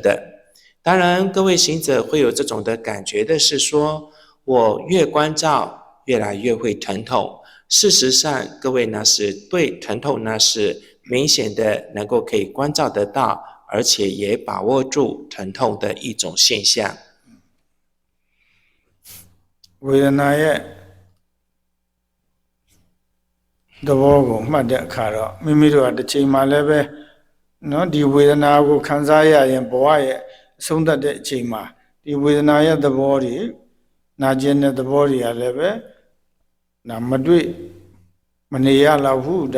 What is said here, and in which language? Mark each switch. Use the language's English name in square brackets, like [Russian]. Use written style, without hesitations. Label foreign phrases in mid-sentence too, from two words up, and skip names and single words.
[Chinese] 当然，各位行者会有这种的感觉的是说，我越关照，越来越会疼痛。事实上，各位呢是对疼痛呢是明显的能够可以关照得到，而且也把握住疼痛的一种现象。 [Burmese] ဝေဒနာရဲ့သဘောကိုမှတ်တဲ့အခါတော့မိမိတို့ကတစ်ချိန်မှလည်းပဲနော်ဒီဝေဒနာကိုခံစားရရင်ဘဝရဲ့အဆုံးသတ်တဲ့အ ချိန်မှာဒီဝေဒနာရဲ့သဘောတွေနာကျင်တဲ့သဘောတွေကလည်းပဲနာမတွေ့မနေရတော့ဘူးဒါ